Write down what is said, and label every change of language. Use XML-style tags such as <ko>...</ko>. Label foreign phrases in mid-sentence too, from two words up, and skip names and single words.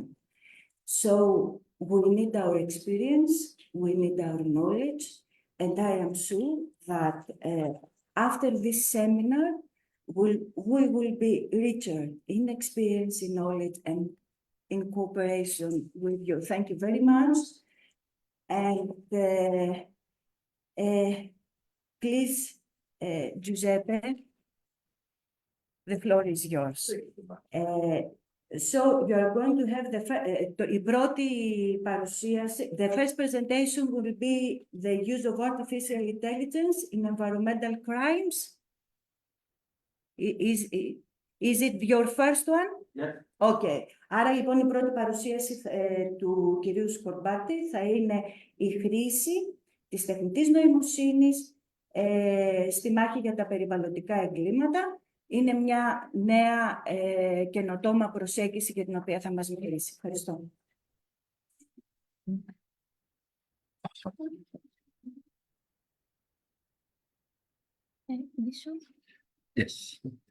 <en>So we need our experience, we need our knowledge, and I am sure that after this seminar, we will be richer in experience, in knowledge, and in cooperation with you. Thank you very much. And please, Giuseppe, the floor is yours. So you are going to have</en> <el>η πρώτη παρουσίαση,</el> <en>the first presentation will be the use of artificial intelligence in environmental crimes. Is it your first one? Yeah. Okay.</en> <el>Άρα λοιπόν η πρώτη παρουσίαση του κυρίου Σκορμπάτη θα είναι η χρήση της τεχνητής νοημοσύνης στη μάχη για τα περιβαλλοντικά εγκλήματα. Είναι μια νέα καινοτόμα προσέγγιση για την οποία θα μας μιλήσει. Ευχαριστώ.</el> <en>Yes.</en>